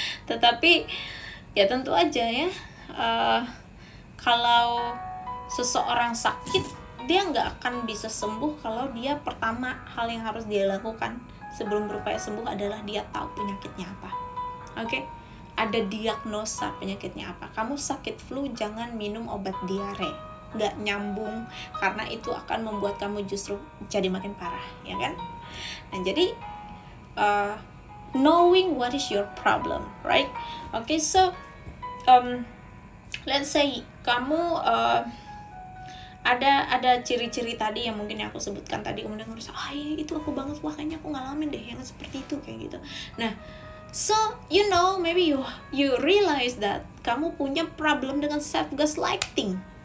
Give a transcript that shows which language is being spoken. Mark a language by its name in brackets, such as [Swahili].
[Indonesian] Tetapi ya tentu aja ya, kalau seseorang sakit, dia nggak akan bisa sembuh kalau dia pertama hal yang harus dia lakukan sebelum berupaya sembuh adalah dia tahu penyakitnya apa. Oke? Ada diagnosa penyakitnya apa. Kamu sakit flu, jangan minum obat diare. Nggak nyambung, karena itu akan membuat kamu justru jadi makin parah, ya kan? [English] Nah, jadi knowing what is your problem, right? Okay, so let's say [Indonesian] kamu ada ciri-ciri tadi yang mungkin aku sebutkan tadi, kemudian ngerasa itu aku banget, wah kayaknya aku ngalamin deh yang seperti itu kayak gitu. [English] Nah, so you know, maybe you realize that [Indonesian] kamu punya problem dengan self gaslighting.